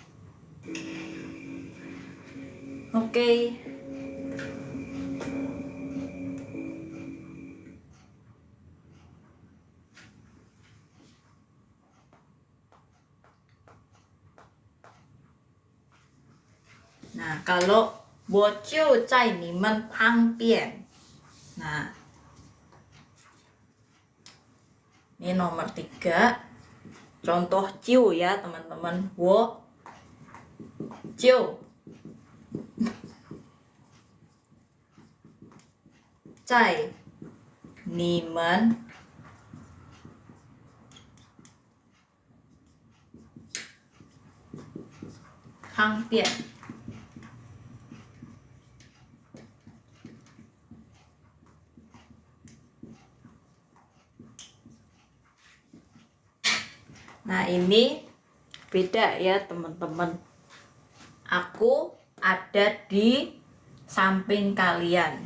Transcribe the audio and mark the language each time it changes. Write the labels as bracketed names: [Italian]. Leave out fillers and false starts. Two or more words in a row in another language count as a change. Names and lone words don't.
[Indonesian] Oke. Nah, kalau [Chinese] 我就在你们旁边. [Indonesian] Nah, ini nomor 3. Contoh ciu ya teman-teman. [Chinese] 我就在你们旁边. [Indonesian] Nah, ini beda ya teman-teman. Aku ada di samping kalian.